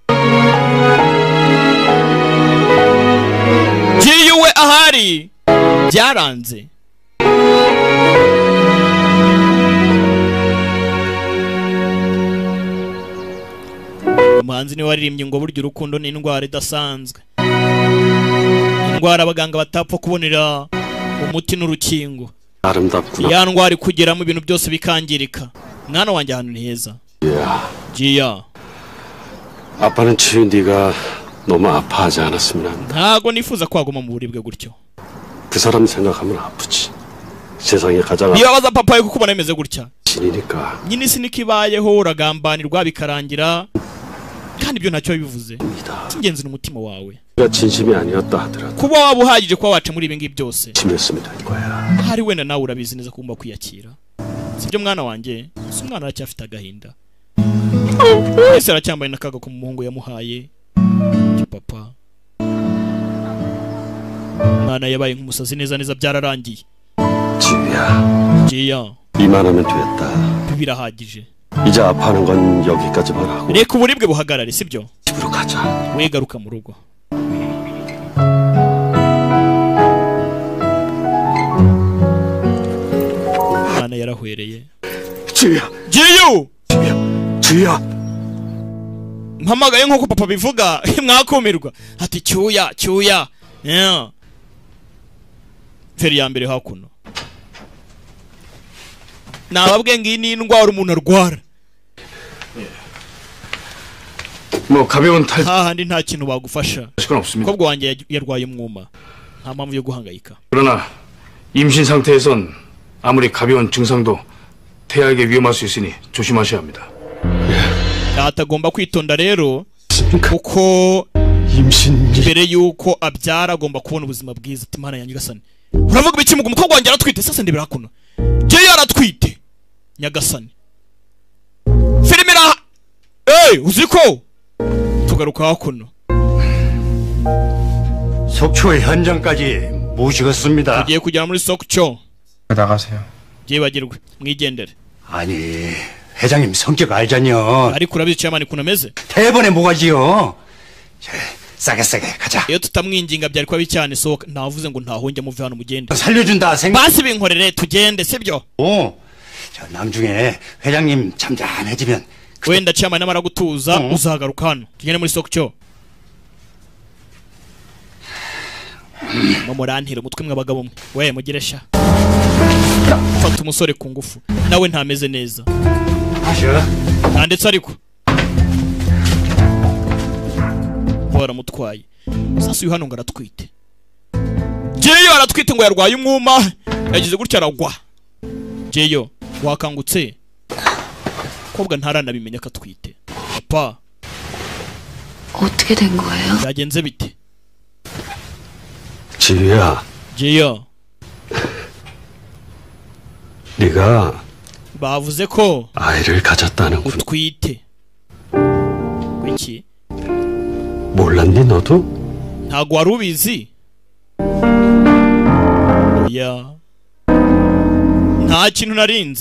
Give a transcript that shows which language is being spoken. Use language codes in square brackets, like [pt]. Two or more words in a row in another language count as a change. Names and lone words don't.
[rw] jiyuwe ahari byaranze umuhanzi niwe waririmbye ngo burya urukundo ni indwara idasanzwe indwara abaganga batapfa kubonera umuti n'urukingo ya ndwara ikugeramo ibintu byose bikangirika mwana wanjye ahantu ni heza jiya [ko] 아빠는 치유 네가 너무 아파하지 않았으면 합니다. [rw] ntago nifuza kwaguma mu buribwe gutyo [ko] 그 사람 생각하면 아프지. 세상에 가장 [rw] nibabaza papa we kukubona bimeze gutya [ko] 신이니까. [rw] nyine isi nikibayeho uragambanirwa bikarangira kandi ibyo ntacyo bivuze ingenzi n'umutima wawe [ko] 진심이 아니었다 하더라도 [rw] kuba waba uhagije kuba waca muri ibi ngibi byose [ko] 심했으면 될 거야. [rw] hari wenda nawe urabizi neza kumva kwiyakira sibyo mwana wanjye si umwana aracyafite agahinda ese aracyambaye n'akaga ku muhungu yamuhaye papa mwana yabaye nk'umusazi neza byararangiye jiya [ko] 이만하면 됐다. [rw] birahagije [ko] 이제 아파하는 건 여기까지만 하고 [rw] reka uburibwe buhagarare sibyo [ko] 집으로 가자. [rw] wegaruka mu rugo mwana yarahwereye jiyu mpamagaye nk'uko papa bivuga mwakumirwa ati cyuya feri ya mbere hakuno nababwe ngiyi ni indwara umuntu arwara [ko] 뭐 가벼운 탈 [rw] hahandi nta kintu bagufasha [ko] 시간 없습니다. [rw] umukobwa wanjye yarwaye umwuma nta mpamvu yo guhangayika [ko] 그러나 임신 상태에선 아무리 가벼운 증상도 태아에게 위험할 수 있으니 조심하셔야 합니다. [rw] atagomba kwitonda rero kuko mbere yuko abyara agomba kubona ubuzima bwiza ati mana yanjye gasani uravuga ibiki mu umukobwa wanjye aratwite sasa ndebera hakuno je yaratwite nyagasani filmira uziko tugaruka hakuno [ko] 속초 현장까지 모시겠습니다. [rw] tugiye kugera muri Sokcho [ko] 나가세요. [rw] byibagirwe mwigendere [ko] 아니 회장님 성격 알잖여. [rw] ariko urabizi chairman ukuntu ameze [ko] 대번에 뭐가지요? 싸게 가자. [rw] iyo tutamwinginga byari kwa bicyane soka navuze ngo ntahonge muve hano mugende [ko] 살려준다 생각. [rw] basi binkorere tugende sibyo [ko] 저 나중에 회장님 잠잠해지면 [rw] wenda chairman namara gutuza uzagaruka hano tugende muri Sokcho mumurantira umutwe mw'abagabo mwe we mugiresha fata umusore ku ngufu nawe ntameze neza ndetse ariko baramutwaye sasa uyu hano ngo aratwite jeyo aratwite ngo yarwaye umwuma yagize gutya aragwa jeyo wakangutse umukobwa ntaranabimenya ko atwite. Papa [ko] 어떻게 된 거예요? [rw] byagenze bite? [ko] 지유야, 지유, 네가 [rw] bavuze ko [ko] 아이를 가졌다는군. [rw] utwite. Kuki? [ko] 몰랐니 너도? [rw] ntago wari ubizi? oya, nta kintu narinzi.